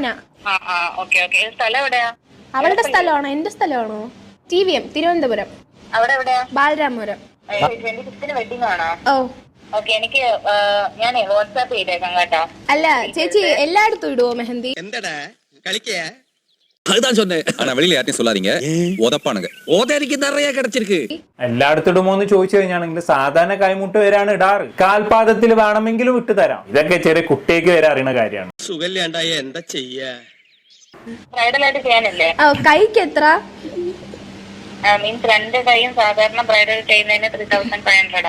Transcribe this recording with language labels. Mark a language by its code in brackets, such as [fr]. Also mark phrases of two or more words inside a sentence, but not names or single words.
[ml] ഓക്കെ. സ്ഥലം എവിടെയാ? അവളുടെ സ്ഥലമാണോ എന്റെ സ്ഥലമാണോ? TVM തിരുവനന്തപുരം. അവിടെ എവിടെയാ? ബാലരാമപുരം. 26 വെഡിങ് ആണോ? ഓ ഓക്കെ, എനിക്ക് ഞാനേ വാട്സാപ്പ് ചെയ്തേക്കാം കേട്ടോ. അല്ല ചേച്ചി എല്ലായിടത്തും ഇടുവോ മെഹന്തി? എന്തടാ കളിക്കയാ? [ta] அதுதான் சொன்னேன். ஆனா வெளியில யார்ட்டையும் சொல்லாதீங்க. உதப்பானுங்க. உதறிக்கு நிறைய கிடைச்சிருக்கு. [ml] എല്ലായിടത്തും ഇടുമോന്ന് ചോദിച്ചു കഴിഞ്ഞാണെങ്കിൽ സാധാരണ കൈമുട്ട് വരാണ് ഇടാറ്. കാൽപാദത്തിൽ വേണമെങ്കിലും ഇട്ട് തരാം. ഇതൊക്കെ ചെറിയ കുട്ടിയേക്ക് വരെ അറിയുന്ന കാര്യമാണ്. സുഖല്ലാണ്ടായ എന്താ ചെയ്യാ? ബ്രൈഡലായിട്ട് ചെയ്യാനില്ലേ? കൈക്ക് എത്ര? മീൻസ് 2 കൈയും സാധാരണ ബ്രൈഡൽ ചെയ്യുന്നതിന് 3500.